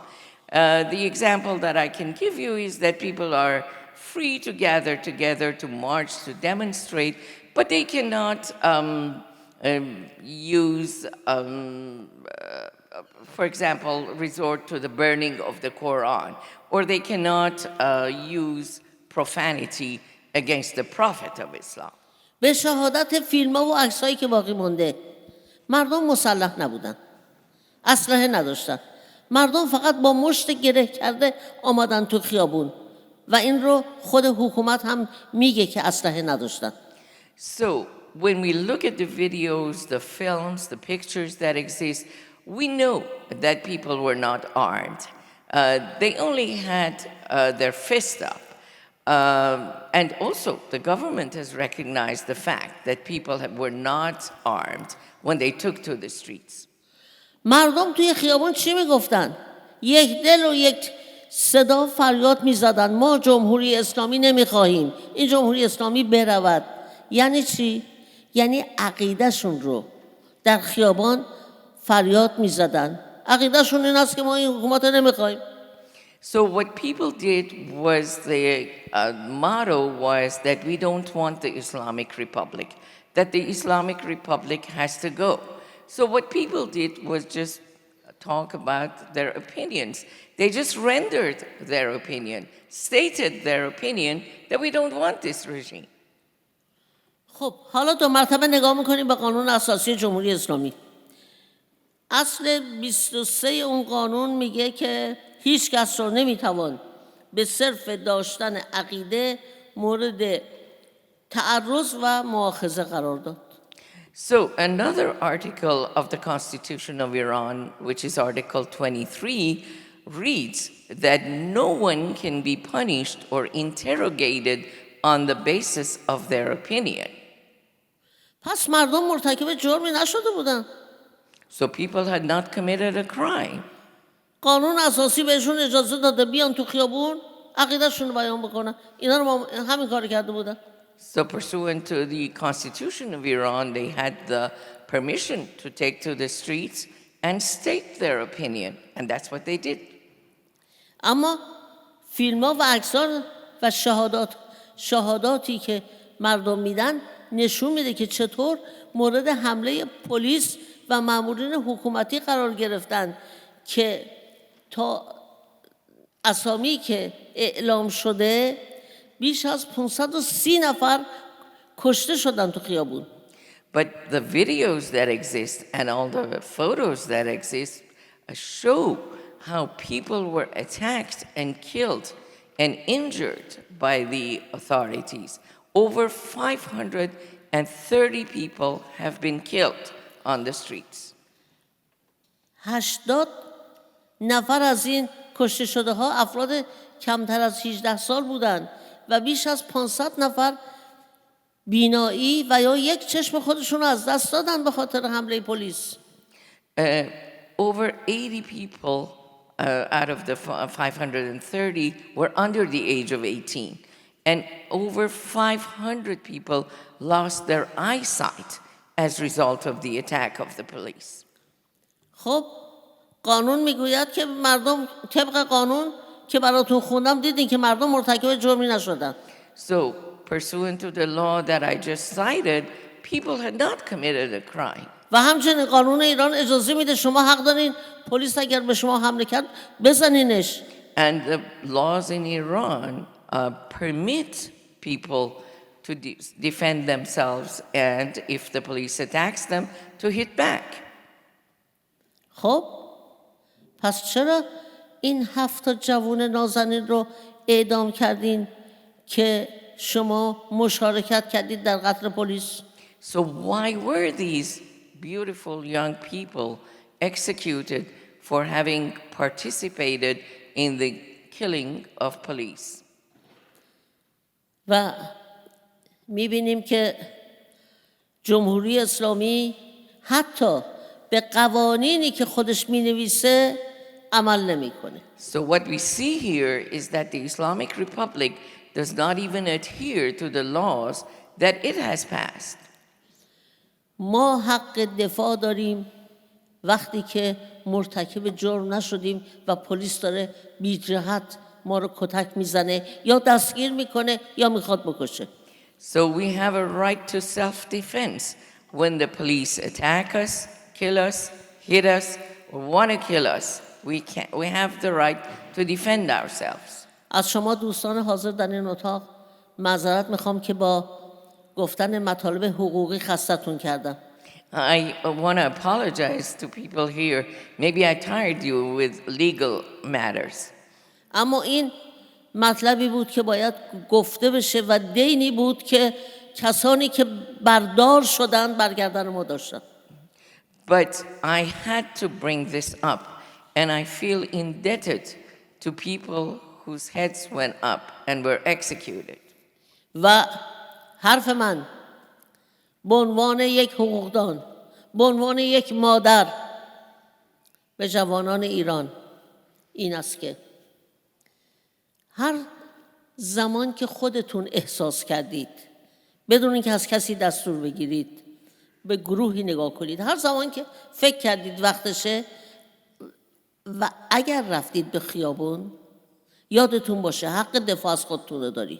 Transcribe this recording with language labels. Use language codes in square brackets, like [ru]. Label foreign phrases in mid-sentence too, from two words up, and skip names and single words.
[en] The example that I can give you is that people are free to gather together, to march, to demonstrate, but they cannot use, for example, resort to the burning of the Quran, or they cannot use profanity against the Prophet of Islam. [fa] به شهادت فیلم ها و عکسایی که باقی مونده، مردم مسلح نبودن، اسلحه نداشتن، مردم فقط با مشت گره کرده آمدن تو خیابون و این رو خود حکومت هم میگه که اسلحه نداشتن. [en] So when we look at the videos, the films, the pictures that exist, we know that people were not armed. They only had their fist up. And also, the government has recognized the fact that people were not armed when they took to the streets. [fa] مردم توی خیابان چی میگفتن؟ یک دل و یک صدا فریاد میزدن ما جمهوری اسلامی نمیخواهیم، این جمهوری اسلامی برود. یعنی چی؟ یعنی عقیدهشون رو در خیابان فریاد میزدن. عقیدهشون این است که ما این حکومت نمیخواهیم. [en] So what people did was the motto was that we don't want the Islamic Republic, that the Islamic Republic has to go. So what people did was just talk about their opinions. They just rendered their opinion, stated their opinion that we don't want this regime. [fa] خب حالا دو مرتبه نگاه میکنیم به قانون اساسی جمهوری اسلامی. اصل 23 اون قانون میگه که هیچ کس رو نمیتوان به صرف داشتن عقیده مورد تعرض و مؤاخذه قرار داد. [en] So another article of the Constitution of Iran, which is Article 23, reads that no one can be punished or interrogated on the basis of their opinion. [fa] پس مردم مرتکب جرمی نشده بودن. [en] So people had not committed a crime. [fa] قانون اساسی بهشون اجازه داده بیان تو خیابون عقیدهشون رو بیان بکنن. اینا رو همین کار کرده بودن. [en] So pursuant to the Constitution of Iran, they had the permission to take to the streets and state their opinion, and that's what they did. [fa] اما فیلم ها و عکس‌ها و شهاداتی که مردم میدن نشون میده که چطور مورد حمله پلیس و مامورین حکومتی قرار گرفتن که تا اسامی که اعلام شده بیش از 530 نفر کشته شدن تو خیابون. [en] But the videos that exist and all the photos that exist show how people were attacked and killed and injured by the authorities. Over 530 people have been killed on the streets. [fa] 80 نفر از این کشته شده ها افراد کمتر از 18 سال بودند و بیش از 500 نفر بینایی و یا یک چشم خودشون رو از دست دادن به خاطر حمله پلیس. [en] Over 80 people out of the 530 were under the age of 18. And over 500 people lost their eyesight as a result of the attack of the police. [fa] خب قانون میگوید که مردم طبق قانون که براتون خوندم دیدین که مردم مرتکب جرمی نشدن. [en] So, pursuant to the law that I just cited, people had not committed a crime. [fa] و همچنین قانون ایران اجازه میده شما حق دارین پلیس اگر به شما حمله کرد بزنینش. [en] And the laws in Iran permit people to defend themselves, and if the police attacks them, to hit back. [fa] خب پس چرا این 7 جوان نازنین رو اعدام کردین که شما مشارکت کردید در قتل پلیس؟ [en] So why were these beautiful young people executed for having participated in the killing of police? [fa] و میبینیم که جمهوری اسلامی حتی به قوانینی که خودش مینویسه عمل نمیکنه. [en] So what we see here is that the Islamic Republic does not even adhere to the laws that it has passed. [fa] ما حق دفاع داریم وقتی که مرتکب جرم نشدیم و پلیس داره بی جهت ما رو کتک میزنه یا دستگیر میکنه یا میخواد بکشه. [en] So we have a right to self-defense when the police attack us, kill us, hit us, or want to kill us. We have the right to defend ourselves. [fa] از شما دوستان حاضر در این اتاق معذرت میخوام که با گفتن مطالب حقوقی خستتون کردم. [en] I want to apologize to people here. Maybe I tired you with legal matters. [fa] اما این مطلبی بود که باید گفته بشه و دینی بود که کسانی که بردار شدن برگردن ما داشتن. [en] But I had to bring this up, and I feel indebted to people whose heads went up and were executed. [fa] و حرف من به عنوان یک حقوقدان، به عنوان یک مادر به جوانان ایران این است که هر زمان که خودتون احساس کردید بدون اینکه از کسی دستور بگیرید به گروهی نگاه کنید، هر زمان که فکر کردید وقتشه و اگر رفتید به خیابون یادتون باشه حق دفاع از خودتون رو دارید.